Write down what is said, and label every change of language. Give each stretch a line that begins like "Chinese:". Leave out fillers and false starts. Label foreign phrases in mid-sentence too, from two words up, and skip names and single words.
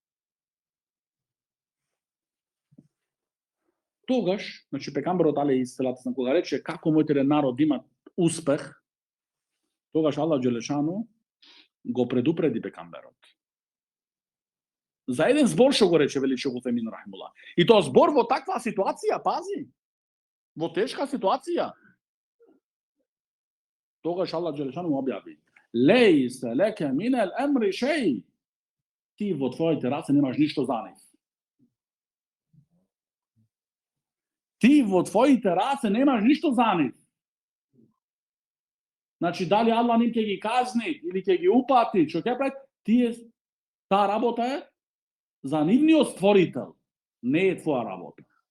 Macedonian: Тогаш, значи, пекамберот
Arabic: عليه الصلاة والسلام,
Macedonian: кога рече како моите народ има успех, тогаш
Arabic: الله جل شأنه
Macedonian: го предупреди пекамберот. За еден збор што го рече, вели Шейх Утемин рахимуллах. И тоа збор во таква ситуација, пази, во тешка ситуација. Тогаш
Arabic: الله جل شأنه
Macedonian: му објави:
Arabic: "ليس لك من الأمر شيء."
Macedonian: Ти во твоите раце немаш ништо за нив. Ти во твоите раце немаш ништо за нив. Значи, дали Аллах ним ќе ги казни или ќе ги упати, што ќе прави, тие, таа работа е за нивниот створител, не е твоја работа.